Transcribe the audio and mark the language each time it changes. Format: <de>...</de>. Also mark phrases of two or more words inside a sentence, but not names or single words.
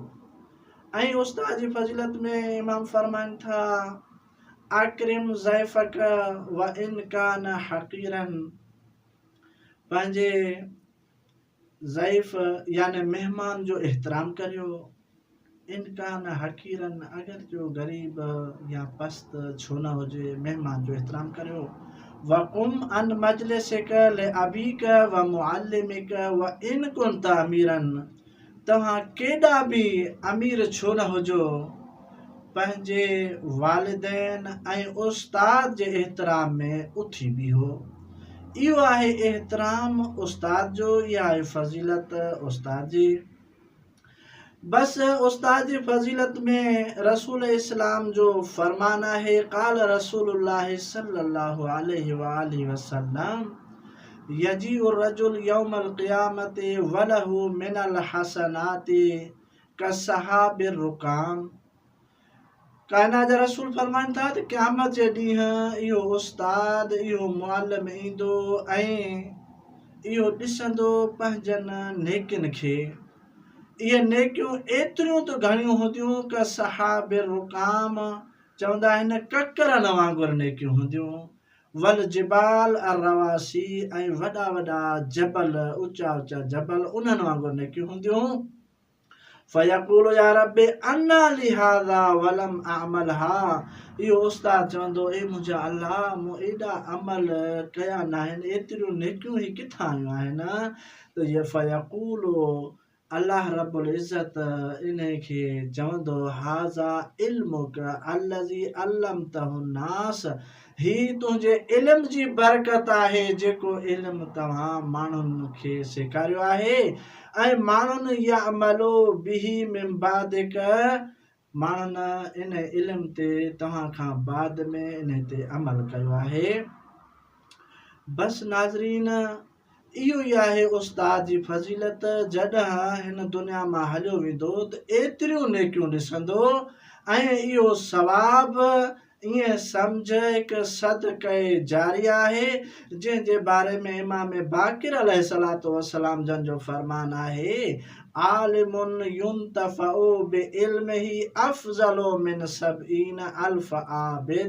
<sd>ऐं उस्ताद जी फ़ज़ीलत में इमाम फरमाइनि था</sd> <ar>أكرم ضيفك وإن كان حقيرا.</ar> <sd>पंहिंजे ज़ैफ़ यानी मेहमान जो एहतराम करियो</sd> <ar>إن كان حقيرا</ar> <sd>अगर जो गरीब या पस्त छो न हुजे मेहमान जो एहतराम करियो।</sd> <ar>وقم عن مجلسك لأبيك ومعلمك وإن كنت أميرا.</ar> <sd>तव्हां केॾा बि अमीर छो न हुजो पंहिंजे वालिदैन ऐं उस्ताद जे एहतराम में उथी बीहो। इहो आहे एहतराम उस्ताद जो इहा आहे फ़ज़ीलत उस्ताद जी। बस उस्ताद जी फ़ज़ीलत में रसूल इस्लाम जो फरमान आहे</sd> <ar>قال رسول الله صلى الله عليه وسلم يجيء رجل يوم القيامة وله من الحسنات كسحاب الركام.</ar> <sd>कायनात जा रसूल फरमाइनि था त क़यामत जे ॾींहुं इहो उस्ताद इहो मुअल्लिम ईंदो ऐं इहो ॾिसंदो पंहिंजनि नेकियुनि खे। इहे नेकियूं एतिरियूं त घणियूं हूंदियूं</sd> <ar>كسحاب الركام</ar> <sd>चवंदा आहिनि ककरनि वांगुरु नेकियूं हूंदियूं।</sd> <ar>والجبال الرواسي</ar> <sd>ऐं वॾा वॾा जबल ऊचा ऊचा जबल उन्हनि वांगुरु नेकियूं हूंदियूं।</sd> <ar>فيقول يا رب أنى لي هذا ولم أعملها.</ar> <sd>इहो उस्ताद चवंदो ए मुंहिंजा अल्लाह मूं एॾा अमल कया न आहिनि एतिरियूं नेकियूं ई किथां आयूं आहिनि। त इहे</sd> <ar>فيقول الله رب العزة</ar> <sd>इन खे चवंदो</sd> <ar>هذا علمك الذي علمته الناس.</ar> <sd>ही तुंहिंजे इल्म जी बरकत आहे जेको इल्म तव्हां माण्हुनि खे सेखारियो आहे ऐं माण्हुनि</sd> <ar>يا عملوا به من بعدك</ar> <sd>माण्हुनि इन इल्म ते तव्हां खां बाद में इन ते अमल कयो आहे। बस नाज़रीन, इहो ई आहे उस्ताद जी फज़ीलत। जॾहिं हिन दुनिया मां हलियो वेंदो त एतिरियूं नेकियूं ॾिसंदो ऐं इहो सवाब ईअं सम्झ हिकु सदक़े जारी आहे, जंहिंजे बारे में इमाम बाक़िर</sd> <ar>عليه الصلاة والسلام</ar> <sd>जन जो फरमान आहे,</sd> <ar>عالم ينتفع بعلمه أفضل من سبعين ألف عابد.</ar>